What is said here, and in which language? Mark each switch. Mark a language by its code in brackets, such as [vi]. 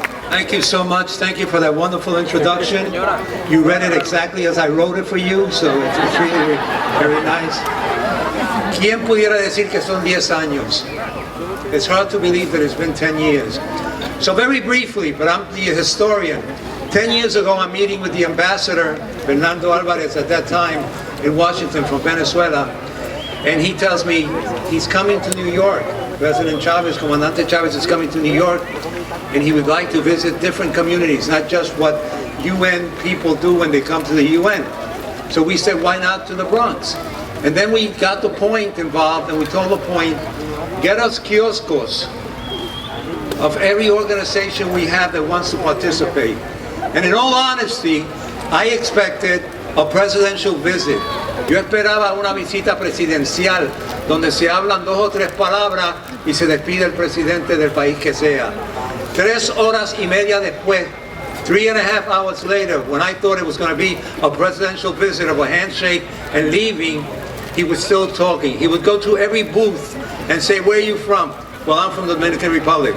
[en] Thank you so much. Thank you for that wonderful introduction. You read it exactly as I wrote it for you, so it's really very nice. [es] ¿Quién pudiera decir que son 10 años? [en] It's hard to believe that it's been 10 years. So very briefly, but I'm the historian. 10 years ago, I'm meeting with the ambassador, Fernando Alvarez, at that time in Washington from Venezuela, and he tells me he's coming to New York. President Chavez, Comandante Chavez is coming to New York, and he would like to visit different communities, not just what UN people do when they come to the UN. So we said, why not to the Bronx? And then we got the point involved, and we told the point, get us kioscos of every organization we have that wants to participate. And in all honesty, I expected a presidential visit. [es] Yo esperaba una visita presidencial donde se hablan 2 o 3 palabras y se despide el presidente del país que sea. 3 horas y media después, [en] 3.5 hours later, when I thought it was going to be a presidential visit of a handshake and leaving, he was still talking. He would go to every booth and say, where are you from? Well, I'm from the Dominican Republic.